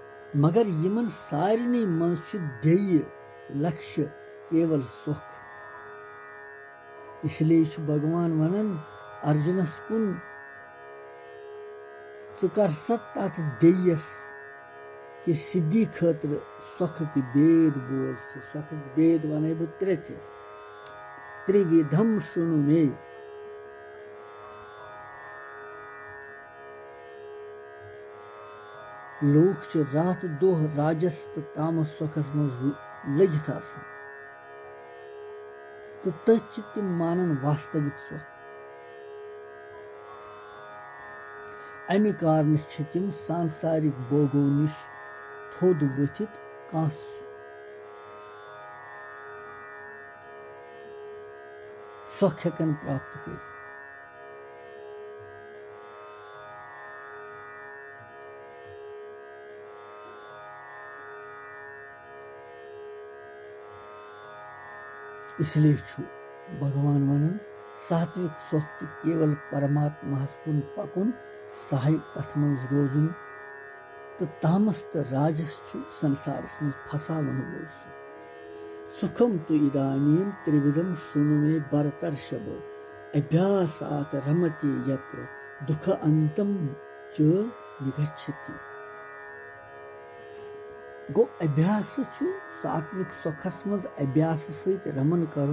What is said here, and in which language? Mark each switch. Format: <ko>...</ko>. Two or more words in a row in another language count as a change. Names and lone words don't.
<ks>मगर यमन सारिनी मंज ध्येय लक्ष्य केवल सुख। इसलिए भगवान वनन अर्जुनस कुन कर तथ ध्येयस कि सिद्धि खतर सुख की वेद बोल। सुख की वेद वन बह</ks> <sa>त्रिविधम शुणु मे।</sa> <ks>लोग रात दोह राजस तो तामस सुखस मज लगित तो तथ तिम मानन वास्तविक सुख। अमि कारण तिम सांसारिक भोगो निश थोद वथित कह सुख हेकन प्राप्त कर। इसलिए भगवान वनन सात्विक सुख केवल परमात्मा कुन पकुन सहायक तथ मज रोजुन तो तामस तो राजस संसारस मज फसावन वोल सुखम तो इदानीम</ks> <sa>त्रिविधम शुणु मे भरतर्षभ अभ्यासात रमते यत्र दुख अंतम च निगच्छति।</sa> <ks>गो अभ्यास सात्विक सुखस मज अभ्यास सहित रमन करन।</ks>